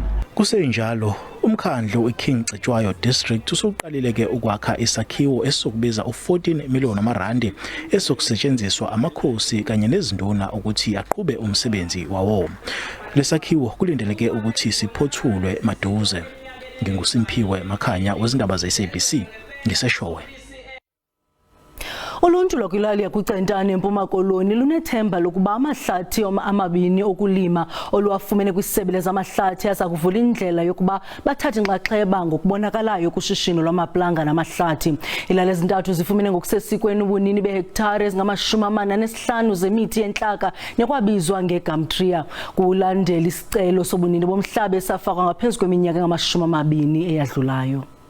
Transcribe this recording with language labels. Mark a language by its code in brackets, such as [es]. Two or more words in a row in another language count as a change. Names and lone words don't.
[zu] Kusenjalo umkhandlu weKing Cetshwayo District usuqalile ke ukwakha isakhiwo esizokubiza u14 million amarandi esokusetshenziswa amakhosi kanye nezinduna ukuthi aqhube umsebenzi wawo. Lesakhiwo kulindeleke ukuthi siphothulwe maduze. NginguSimpiwe Makhanya wezindaba zeSABC ngiseshowe. [xh] Uluntu lwakwilali yakuCentane eMpuma Koloni lunethemba lokuba amahlathi amabini okulima oluwafumene kwisebe lezamahlathi aza kuvula indlela yokuba bathathe inxaxheba ngokubonakalayo kushishino lwamaplanga namahlathi. Ilali ezintathu zifumene ngokusesikweni ubunini behektare ezingama-45 zemithi yentlaka nekwabizwa ngeGumtree kulandela isicelo sobunini bomhlaba esafakwa ngaphezu kweminyaka engama-20 eyadlulayo.